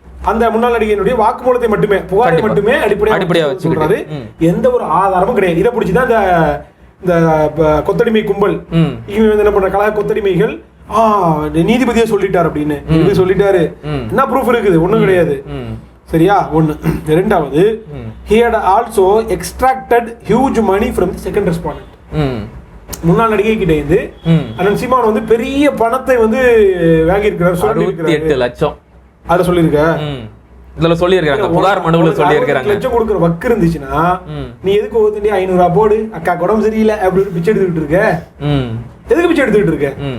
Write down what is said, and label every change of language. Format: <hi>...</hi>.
<ta>அந்த முன்னாள் நடிகையினுடைய வாக்குமூலத்தை மட்டுமே, புகாரை மட்டுமே அடிப்படையா வச்சு சொல்றாரு. எந்த ஒரு ஆதாரமும் கிடையாது. இதை பிடிச்சுதான் இந்த கொத்தடிமை கும்பல் என்ன பண்ற கலா கொத்தடிமைகள் நீதிபதியே சொல்லிட்டாரு அப்படின்னு சொல்லிட்டாரு. என்ன ப்ரூஃப் இருக்குது? ஒண்ணும் கிடையாது. சரியா? ஒண்ணு.</ta> <en>ரெண்டாவது, he had also extracted huge money from the second respondent.</en> <ta>முன்னாள் நடிகை கிட்ட இருந்து அண்ணன் சீமான் வந்து பெரிய பணத்தை வந்து வாங்கி இருக்கிறார். 68 லட்சம் அத சொல்லிருக்க. இதுல சொல்லி இருக்காங்க, புகார் மனுவுல சொல்லி இருக்காங்க. லட்சம் கொடுக்குற வக்கு இருந்துச்சுன்னா நீ எதுக்கு ஓத்துண்டி 500 ரூபாய் போடு, அக்கா உடம்பு சரியில்லை அப்படின்னு பிச்சை எடுத்துக்கிட்டு இருக்க? எதுக்கு பிச்சை எடுத்துக்கிட்டு இருக்க?</ta>